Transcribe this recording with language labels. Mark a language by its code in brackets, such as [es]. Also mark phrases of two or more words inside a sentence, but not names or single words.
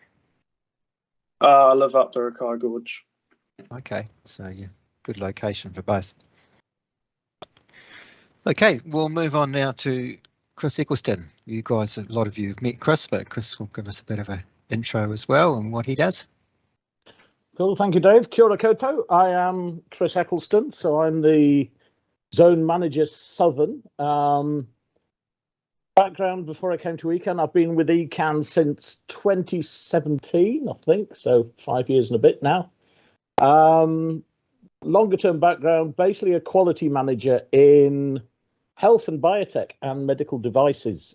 [en] I live up the Rakai Gorge. Okay, so yeah, good location for both. Okay, we'll move on now to Chris Eccleston. You guys, a lot of you have met Chris, but Chris will give us a bit of an intro as well and what he does. Cool, thank you, [mi] Dave. Kia ora koutou. [en] I am Chris Eccleston, so I'm the Zone Manager Southern. Background before I came to ECAN, I've been with ECAN since 2017, I think, so 5 years and a bit now. Longer term background, basically a quality manager in health and biotech and medical devices.